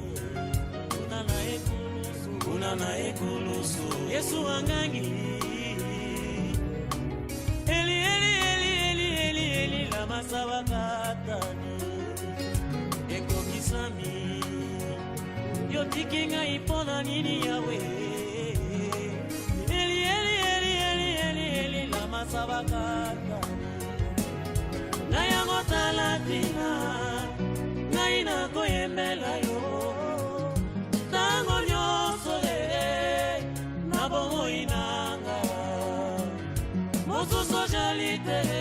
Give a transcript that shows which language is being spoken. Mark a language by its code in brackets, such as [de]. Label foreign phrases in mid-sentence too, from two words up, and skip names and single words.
[ln] una na ekulusu yesu angangi [arc] eli eli eli eli eli eli lama sabakatani [ln] ekokisami yotiki ngai mpona nini yawe sabakata na yango talatina ngai nakoyembela yo ntango nyonso na bomoi nanga mosusu ozali te